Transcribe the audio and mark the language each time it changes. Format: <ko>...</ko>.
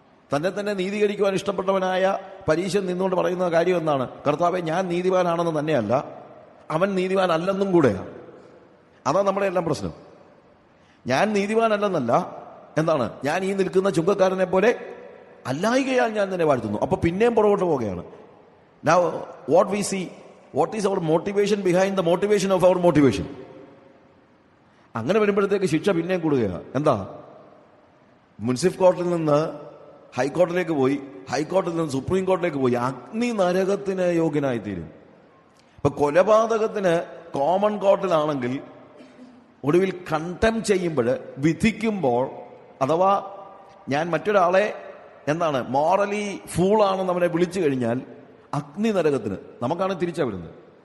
<ml>തന്നെ നീതീകരിക്കുവാൻ ഇഷ്ടപ്പെട്ടവനായ പരീശൻ നിന്നുകൊണ്ട് പറയുന്ന കാര്യം എന്താണ്? കർത്താവെ, ഞാൻ നീതിമാനാണെന്ന് തന്നെയല്ല, അവൻ നീതിമാനല്ലെന്നും കൂടെയാണ്. അതാണ് നമ്മുടെ എല്ലാം പ്രശ്നം. ഞാൻ നീതിമാനല്ലെന്നല്ല, എന്താണ്? ഞാൻ ഈ നിൽക്കുന്ന ചുങ്കക്കാരനെ പോലെ അല്ലായികയാൽ ഞാൻ തന്നെ വാഴ്ത്തുന്നു. അപ്പൊ പിന്നെയും പുറകോട്ട് പോവുകയാണ്.</ml> <en>Now what we see, what is our motivation behind the motivation of our motivation?</en> <ml>അങ്ങനെ വരുമ്പോഴത്തേക്ക് ശിക്ഷ പിന്നെയും കൂടുകയാണ്. എന്താ? മുനിസിപ്പൽ കോർട്ടിൽ നിന്ന് ഹൈക്കോർട്ടിലേക്ക് പോയി, ഹൈക്കോർട്ടിൽ നിന്ന് സുപ്രീം കോർട്ടിലേക്ക് പോയി, അഗ്നി നരകത്തിന് യോഗ്യനായിത്തീരും. ഇപ്പൊ കൊലപാതകത്തിന് കോമൺ കോർട്ടിലാണെങ്കിൽ ഒടുവിൽ കണ്ടം ചെയ്യുമ്പോൾ, വിധിക്കുമ്പോൾ, അഥവാ ഞാൻ മറ്റൊരാളെ എന്താണ് മോറലി ഫൂളാണെന്ന് അവനെ വിളിച്ചു കഴിഞ്ഞാൽ അഗ്നി നരകത്തിന്. നമുക്കാണെങ്കിൽ തിരിച്ചാ വരുന്നത്.</ml>